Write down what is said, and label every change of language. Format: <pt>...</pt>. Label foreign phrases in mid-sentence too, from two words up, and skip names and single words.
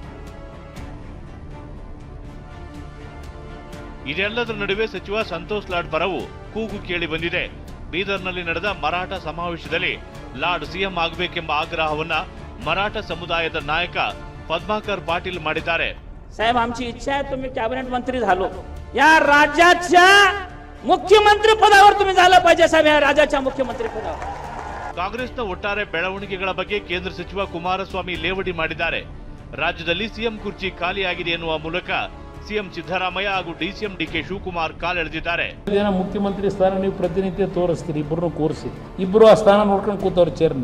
<kn>ಇದೆಲ್ಲದರ ನಡುವೆ ಸಚಿವ ಸಂತೋಷ್ ಲಾಡ್ ಪರವೂ ಕೂಗು ಕೇಳಿ ಬಂದಿದೆ. ಬೀದರ್ನಲ್ಲಿ ನಡೆದ ಮರಾಠ ಸಮಾವೇಶದಲ್ಲಿ ಲಾಡ್ ಸಿಎಂ ಆಗಬೇಕೆಂಬ ಆಗ್ರಹವನ್ನ ಮರಾಠ ಸಮುದಾಯದ ನಾಯಕ ಪದ್ಮಾಕರ್ ಪಾಟೀಲ್ ಮಾಡಿದ್ದಾರೆ.</kn> <mr>साहेब आमची इच्छा आहे तुम्ही कॅबिनेट मंत्री झालो, या राज्याच्या मुख्यमंत्री पदावर तुम्ही झालं पाहिजे साहेब, या राज्याच्या मुख्यमंत्री पदावर.</mr> <kn>ಕಾಂಗ್ರೆಸ್ನ ಒಟ್ಟಾರೆ ಬೆಳವಣಿಗೆಗಳ ಬಗ್ಗೆ ಕೇಂದ್ರ ಸಚಿವ ಕುಮಾರಸ್ವಾಮಿ ಲೇವಡಿ ಮಾಡಿದ್ದಾರೆ. ರಾಜ್ಯದಲ್ಲಿ ಸಿಎಂ ಕುರ್ಚಿ ಖಾಲಿಯಾಗಿದೆ ಎನ್ನುವ ಮೂಲಕ ಸಿಎಂ ಸಿದ್ದರಾಮಯ್ಯ ಹಾಗೂ ಡಿಸಿಎಂ ಡಿಕೆ ಶಿವಕುಮಾರ್ ಕಾಲೆಳೆದಿದ್ದಾರೆ. ಮುಖ್ಯಮಂತ್ರಿ ಸ್ಥಾನ ನೀವು ಪ್ರತಿನಿತ್ಯ ತೋರಿಸ್ತೀರಿ, ಇಬ್ಬರನ್ನು ಕೂರಿಸಿ, ಇಬ್ಬರು ಆ ಸ್ಥಾನ ನೋಡ್ಕೊಂಡು ಕೂತವ್ರು ಚೇರ್ನ.</kn>